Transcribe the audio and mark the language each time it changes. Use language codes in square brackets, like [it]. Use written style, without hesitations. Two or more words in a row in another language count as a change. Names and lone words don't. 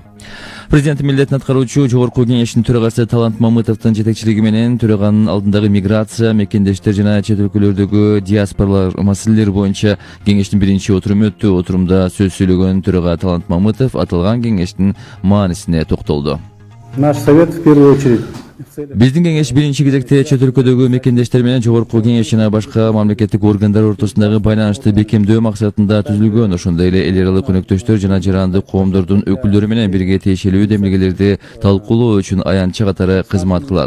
[ky] Президент милдетин аткаруучу Жогорку кеңештин төрагасы Талант Мамытовдун жетекчилиги менен төраганын алдындагы миграция, мекендештер жана чет өлкөлөрдөгү диаспоралар маселелери боюнча кеңештин биринчи отуруму өттү. Отурумда сөз сүйлөгөн төрага Талант Мамытов аталган кеңештин маанисине токтолду. [ru] Наш совет в первую очередь [ky] Биздин кеңеш биринчи кезекте чет өлкөдөгү мекендештер менен Жогорку кеңеш жана башка мамлекеттик органдар ортосундагы байланышты бекемдөө максатында түзүлгөн. Ошондой эле эл аралык өнөктөштөр жана жарандык коомдордун өкүлдөрү менен бирге тиешелүү демилгелерди талкуулоо үчүн аянтча катары кызмат кылат.